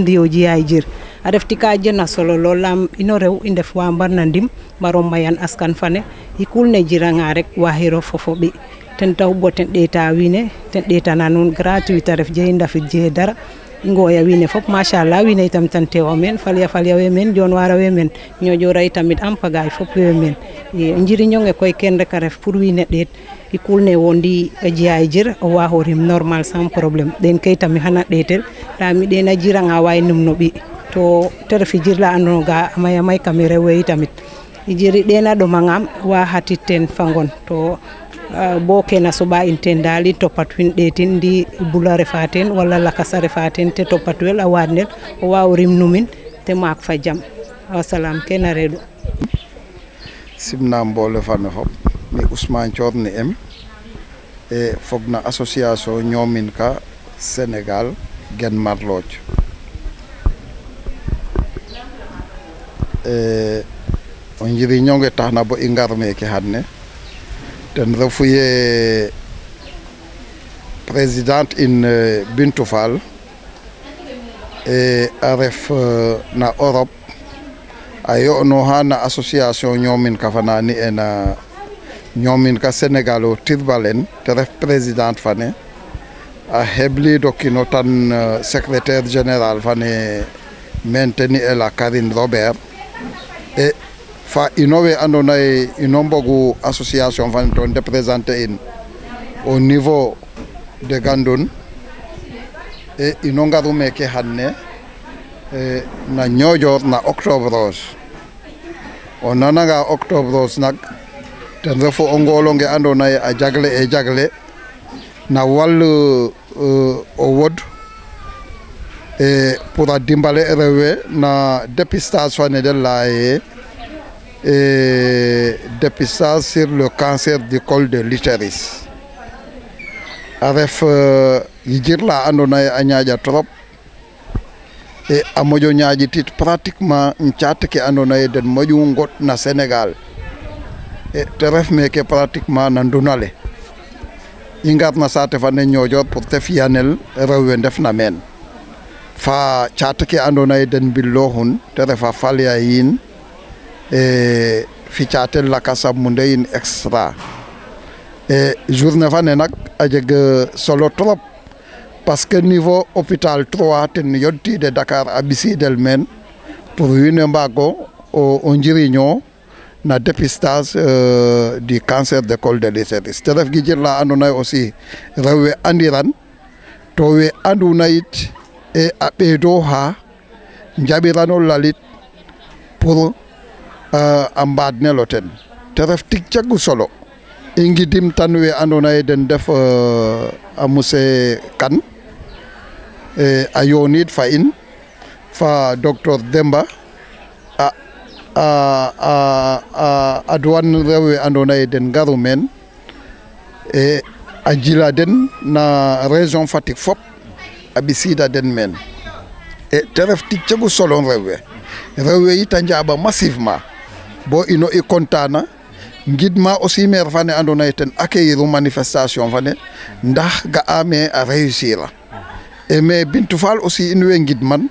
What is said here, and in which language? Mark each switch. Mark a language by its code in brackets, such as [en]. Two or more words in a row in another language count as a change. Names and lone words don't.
[srr] ndiyo jiyaay jir a refti ka jena solo lool lam ino rew i ndef wa mbarna ndim mbaro mayan askan fane i kulne jiranga rek waxiro fofo ɓi ten taw bo ten ɗeta wiine ten ɗetana nuun gratuit a ref jeyi ndafit jeye dara i ngoya wiine fop machallah wiine itam tan tewa meen falya we meen Dionewar we meen Niodior itamit am pagaay fop we meen njiriñonge koy ken rek a ref pour wiine ɗeet i kulne wondi a jiyaay jir o waaxo rim [fr] normal sans problème [srr] den kay tamit xana ɗeetel nda mi ɗena jiranga waay num no ɓi to te refi jir la andoona ga a maya may kam rew we itamit i jiri ɗena ɗomangam wa xatit ten fangon to bo kena soɓa in ten dal i topat win ɗeetin ndi bula refa ten wala lakas a refa ten te topatwel a waadnel o waaw rim numin te maak fa jam wasalam kene reɗu simna mboole fane fop mi Ousmane Thior ni em e fogna association ñoomin ka Sénégal gen marlooj o njiriñonge taxna bo i ngar meke xadne ten refu ye présidente in Bintou Fall e a ref na Europe a yo'nooxa na association ñoomin ka fana ni ena ñoomin ka Sénégal o Tirbalène te ref présidente fane a hebliido kino tan secrétaire général fane men te ni ela Karine Robert e fa ino we andoona ye ino mbogu association fane to représenter in [fr] au niveau de [srr] Gandoun e ino ngaru meke xadne na Niodior na Octobre Rose o nananga Octobre Rose nak ten refu o ngolonge andoona ye a jagle na wallu o wod e pour a dimbale rew we na dépistage fane de laye [fr] dépistage sur le cancer du col de l'utérus [srr] a ref yijir la andoona ye a ñaaƴa trop e a moƴo ñaaƴitit pratiquement caate ke andoona ye den moƴu ngot na Sénégal e te ref meke pratiquement na ndunale i ngarna saate fane Niodior pour te fiyanel rew we ndefna meen fa caate ke andoona ye den mbillooxun te refa falya yiin e fi caatel lakas a munde yin extra e journée fane nak a jeg solo trop [fr] parce que niveau hôpital [srr] 3 ten yodtiide Dakar a ɓisiidel meen pour wiin we mbaag o njiriñoo na [fr] dépistage du cancer du col de l'utérus [srr] te ref gijir la andoona ye aussi rew we andiran to we anduna yit e a ɓeedooxa njaɓirano lalit pour a mbaadnel o ten te ref tig cagu solo i ngidim tan we andoona ye den def a monsieur Kane a yooniid fa in fa docteur Demba a duwan rew we andoona ye den ngaru meen e a jila den na région Fatick fop a ɓisiida den meen e te ref tig cegu solo rew we yit a njaaɓa massivement bo ino i contana ngidma aussi maire fane andoona ye ten [fr] accueillir manifestation [srr] fane ndax ga'a me a réussir a e mais Bintou Fall aussi in way ngidman